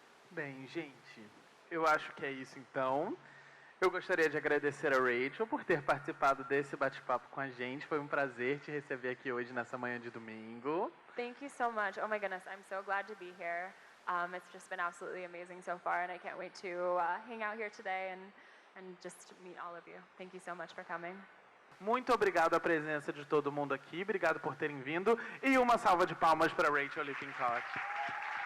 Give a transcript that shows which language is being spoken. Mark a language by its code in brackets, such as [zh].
[pt] Bem, gente, eu acho que é isso então. Eu gostaria de agradecer a Rachael por ter participado desse bate-papo com a gente. Foi um prazer te receber aqui hoje nessa manhã de domingo. [en] Thank you so much. Oh my goodness, I'm so glad to be here. It's just been absolutely amazing so far, and I can't wait to hang out here today and just meet all of you. Thank you so much for coming. [pt] Muito obrigado à presença de todo mundo aqui. Obrigado por terem vindo. E uma salva de palmas para Rachael Lippincott.